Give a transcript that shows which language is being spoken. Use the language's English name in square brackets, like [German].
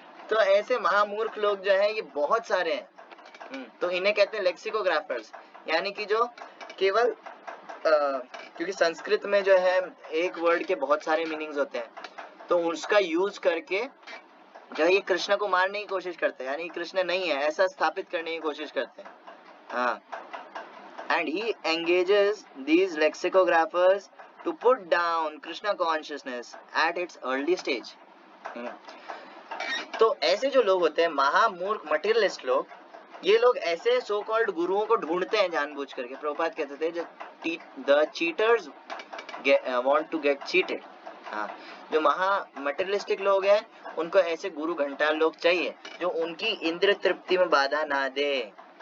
[Hindi] तो ऐसे महामूर्ख लोग जो है ये बहुत सारे हैं। तो इन्हें कहते हैं लेक्सिकोग्राफर्स, यानी कि जो केवल क्योंकि संस्कृत में जो है एक वर्ड के बहुत सारे मीनिंग्स होते हैं, तो उसका यूज करके जो ये कृष्ण को मारने की कोशिश करते हैं, यानी कृष्ण नहीं है ऐसा स्थापित करने की कोशिश करते हैं। [English] हाँ, and he engages these lexicographers to put down Krishna consciousness at its early stage। [Hindi] तो ऐसे जो लोग होते हैं महामूर्ख मटेरियलिस्ट लोग, ये लोग ऐसे सो कॉल्ड गुरुओं को ढूंढते हैं जानबूझ करके। प्रभुपाद कहते थे [English] The cheaters want to get cheated. [Hindi] हाँ, जो महा मटेरियलिस्टिक लोग हैं उनको ऐसे गुरु घंटाल लोग चाहिए जो उनकी इंद्र तृप्ति में बाधा ना दे।